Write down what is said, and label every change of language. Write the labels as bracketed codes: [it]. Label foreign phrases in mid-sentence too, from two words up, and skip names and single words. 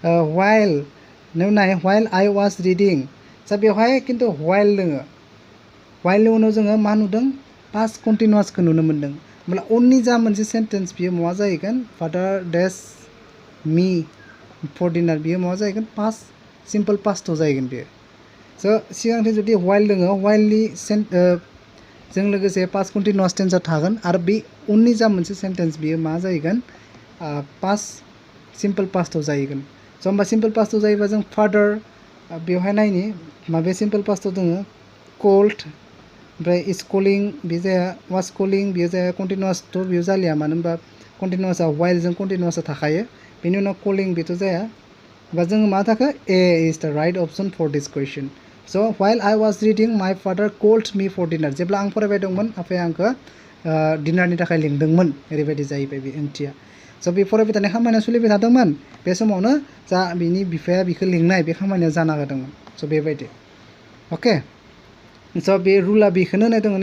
[en] while I was reading [brx] स' बेवहाय खिन्थु व्हाइल दोङो while उनाव जोङो मा नुदों [en] past continuous [brx] खौ नुनो मोनदों होमब्ला उननि जा मोनसे सेन्टेन्स बियो मा जाहैगोन [en] father dash me for dinner [brx] बियो मा जाहैगोन [en] past simple past [brx] जाहैगोन बियो स' सिगांथिं जुदि while दोङो whileनि जों लोगोसे [en] past continuous tense [brx] थागोन आरो बे उननि जा मोनसे सेन्टेन्स बियो मा जाहैगोन [en] past simple past [brx] जाहैगोन स' होमबा [en] simple past [brx] जायोबा जों father बेवहाय नायनि माबे [en] simple past [brx] दोङो called ओमफ्राय [en] is calling [brx] बे जाया [en] was calling [brx] बेयो जाया continuous थ' बेयो जालिया मानो होनबा [en] continuous while [brx] जों continuous थाखायो बेनि उनाव calling बेथ' जाया होमबा जोङो मा थाखो [en] A is the right option for this question so while I was reading my father called me for [brx] dinner जेब्ला आं फरायबाय दंमोन आफाया आंखौ डिनारनि थाखाय लिंदोंमोन ओरैबायदि जाहैबाय बे ओंथिया स' बे फरायबाय थानाय खामानिया सोलिबाय थादोंमोन बे समावनो जा बिनि बिफाया बिखौ लिंनाय बे खामानिया जाना होदोंमोन स' बेबायदि अके स' बे रुला बेखौनो होनाय दङ